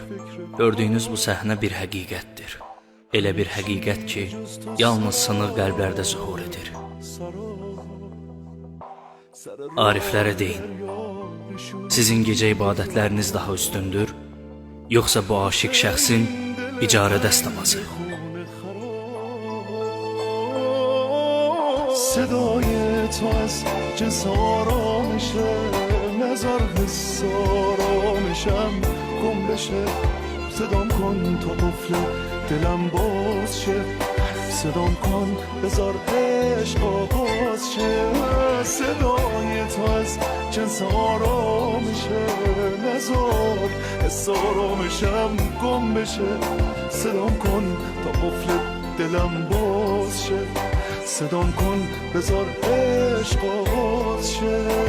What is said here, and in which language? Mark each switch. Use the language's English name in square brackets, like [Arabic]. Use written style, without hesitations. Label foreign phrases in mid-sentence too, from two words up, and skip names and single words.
[Azerbaijani] Gördüyünüz bu səhnə bir həqiqətdir. Elə bir həqiqət ki, yalnız sınıq qəlblərdə zuhur edir. Ariflərə deyin, sizin gecə ibadətləriniz daha üstündür, yoxsa bu aşiq şəxsin icarə dəstəması? [Persian] صدای تو از جنس آرامشه نظر حس آرامشم گم بشه صدام کن تا قفل دلم باز شه صدام کن بذار عشق آغاز شه صدای تو از جنس آرامشه نظر حس آرامشم گم بشه صدام کن تا قفل دلم باز شه صدام کن بذار عشق آغاز شه